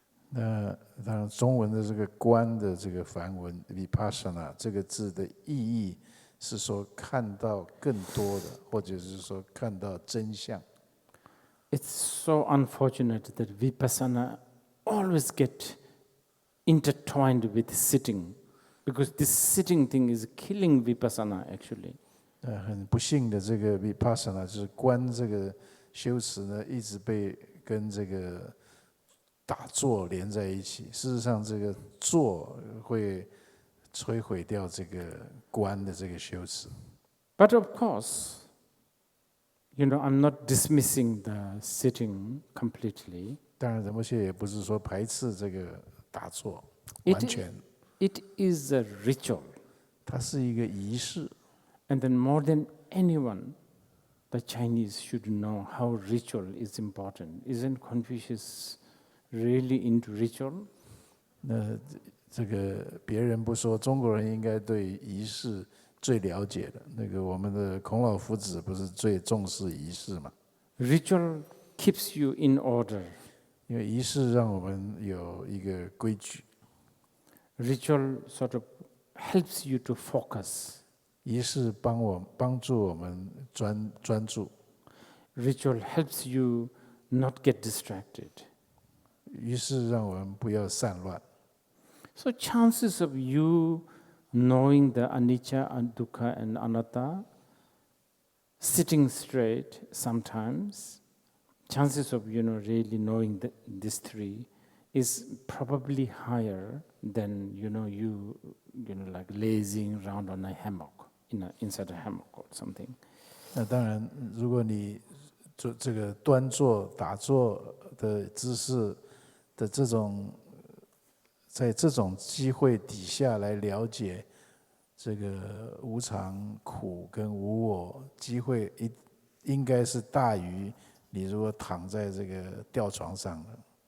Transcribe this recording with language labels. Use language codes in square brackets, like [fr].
[zh] 那当然，中文的这个“观”的这个梵文 vipassana 这个字的意义是说看到更多的，或者是说看到真相。 [en] It's so unfortunate that vipassana always get intertwined with sitting, because this sitting thing is killing vipassana actually. [zh] 很不幸的，这个 vipassana 就是观这个修持呢，一直被跟这个打坐连在一起。事实上，这个坐会摧毁掉这个观的这个修持。 [en] But of course, I'm not dismissing the sitting completely. [zh] 当然，仁波切也不是说排斥这个打坐，完全。 [en] It is a ritual. [zh] 它是一个仪式。 [en] And then more than anyone, the Chinese should know how ritual is important. Isn't Confucius really into ritual? [zh] 那这个别人不说，中国人应该对仪式最了解的。那个我们的孔老夫子不是最重视仪式吗？ [en] Ritual keeps you in order. [zh] 因为仪式让我们有一个规矩。 [en] Ritual sort of helps you to focus. [zh] 仪式帮助我们专注。 [en] Ritual helps you not get distracted. [zh] 仪式让我们不要散乱。 [en] So chances of you knowing the anicca and dukkha and anatta, sitting straight sometimes, chances of really knowing these three is probably higher than you like lazing around on a hammock, inside a hammock or something. [zh] 那当然，如果你做这个端坐打坐的姿势的这种，在这种机会底下来了解这个无常、苦跟无我，机会应该是大于你如果躺在这个吊床上的。